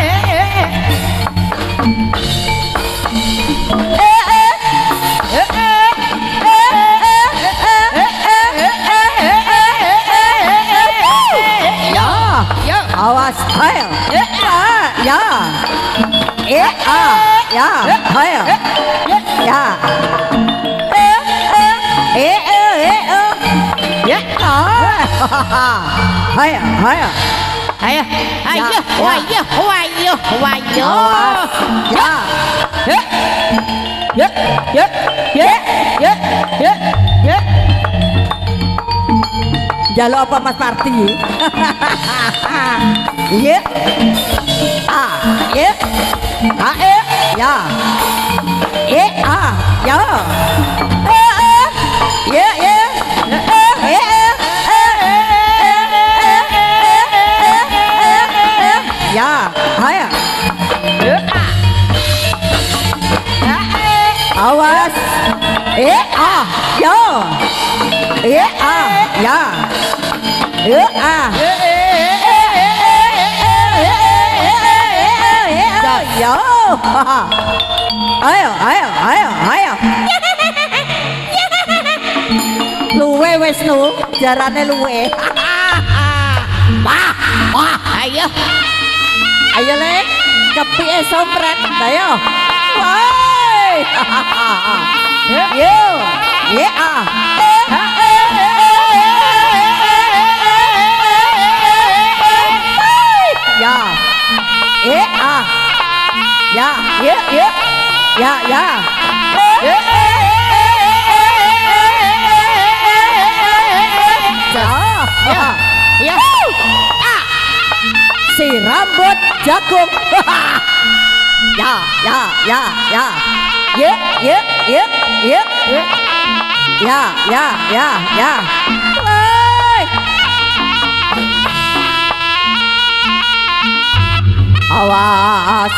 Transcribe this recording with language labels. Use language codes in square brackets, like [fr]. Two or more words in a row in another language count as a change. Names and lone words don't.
[jv] Awas, ayo, ya, ya, ya, ya, ayo, ya, ya, ayo, ayo, Ayo, ayo, ayo, ayo, ayo. awas, ya, Ya, ya, ya, ya, ya, ya. Jalo apa Mas Parti? Iya, iya, ya, ya, ya, ya, ya, ayo, awas, ya, ya, ya. Yo. Ayo, ayo, ayo, ayo. Luwe wis lu, jarane luwe. Wah, wah, ayo. Ayo le, kepike sompret. Ayo. Woi. Yo. Ya. Ya. Ya, ya, ya. Ya, ya. Ya. Ya. Si rambut jagung. Ya, ya, ya, ya. Ya, ya, ya, ya. Ya, ya, ya, ya. Woi. Awas.